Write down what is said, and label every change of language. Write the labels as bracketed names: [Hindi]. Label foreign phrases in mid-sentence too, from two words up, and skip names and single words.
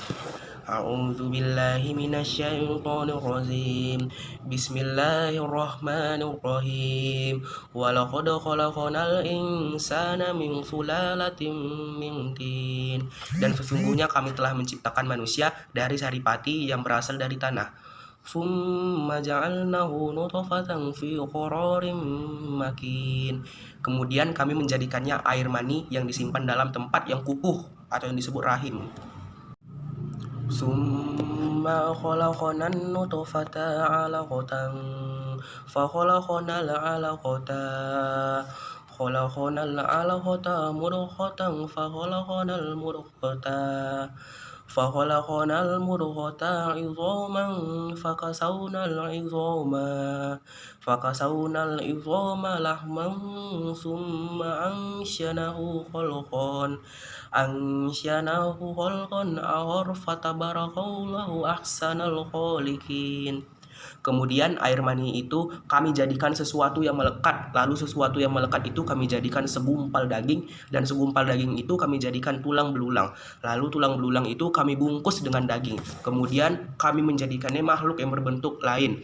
[Arabic] أعوذ بالله من الشيطان الرجيم. بسم الله الرحمن الرحيم. ولقد خلقنا الإنسان من سلالة من طين. [Indonesian] Dan sesungguhnya kami telah menciptakan manusia dari saripati yang berasal dari tanah. [Arabic] ثم جعلناه نطفة في قرار مكين. [Indonesian] Kemudian kami menjadikannya air mani yang disimpan dalam tempat yang kukuh atau yang disebut rahim. [Arabic] ثم خلقنا النطفة علقة فخلقنا العلقة مضغة فخلقنا المضغة عظاما فكسونا العظام لحما ثم أنشأناه خلقا آخر فتبارك الله أحسن الخالقين. [Indonesian] Kemudian air mani itu kami jadikan sesuatu yang melekat, lalu sesuatu yang melekat itu kami jadikan segumpal daging, dan segumpal daging itu kami jadikan tulang belulang, lalu tulang belulang itu kami bungkus dengan daging. Kemudian kami menjadikannya makhluk yang berbentuk lain.